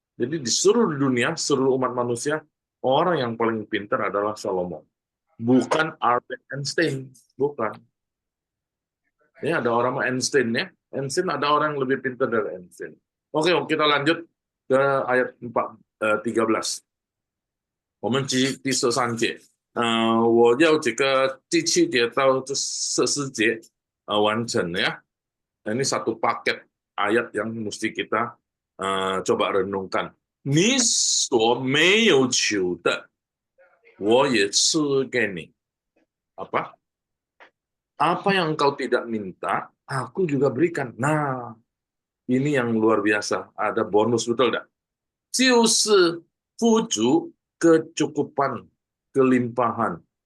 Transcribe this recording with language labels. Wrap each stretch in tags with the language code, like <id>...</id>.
<id>Jadi di seluruh dunia, seluruh umat manusia, orang yang paling pintar adalah Salomo. Bukan Albert Einstein, bukan. Ya, ada orang Einstein ya. Einstein ada orang yang lebih pintar dari Einstein. Oke, kita lanjut ke ayat 13.</id> <zh>我们第13节，我要这个第7节到这14节完成ya.</zh> <id>Ini satu paket ayat yang mesti kita coba renungkan.</id> <zh>你所没有求的，我也赐给你。</zh> <id>Apa? Apa yang engkau tidak minta, aku juga berikan. Nah, ini yang luar biasa. Ada bonus, betul tidak?</id> <zh>就是富足</zh> <id>kecukupan, kelimpahan.</id>